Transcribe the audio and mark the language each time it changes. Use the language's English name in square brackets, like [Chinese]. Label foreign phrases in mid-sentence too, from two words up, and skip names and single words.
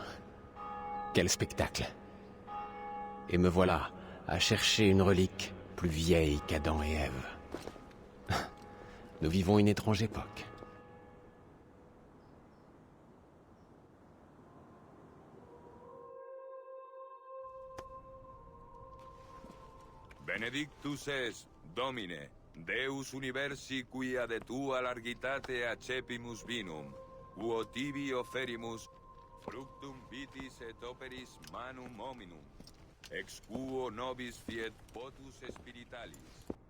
[French] Quel spectacle. Et me voilà à chercher une relique plus vieille qu'Adam et Ève. Nous vivons une étrange époque. [Latin] Benedictus es, Domine, Deus universi quia de tua largitate accepimus vinum, quo tibi offerimus, fructum vitis et operis manum hominum, ex quo nobis fiet potus spiritualis.